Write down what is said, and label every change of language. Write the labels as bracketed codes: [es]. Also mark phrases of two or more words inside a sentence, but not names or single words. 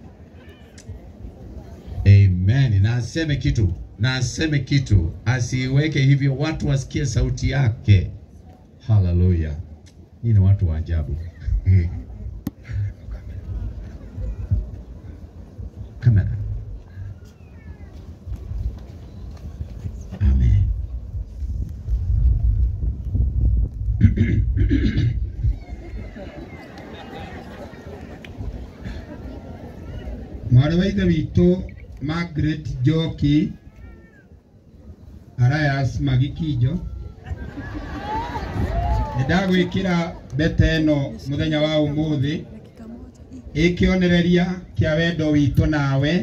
[sw] Amen. Na aseme kitu, na aseme kitu, asiweke hivyo watu wasikie sauti yake. Hallelujah. Ni watu wa ajabu. Kamera. Amen. [ki] Mwana wa ithe witũ Margaret Njoki Arayas Magikijo, ndagwĩkĩra mbete ĩno mũthenya wa ũmũthĩ ĩkĩonereria kĩa wendo witũ nawe.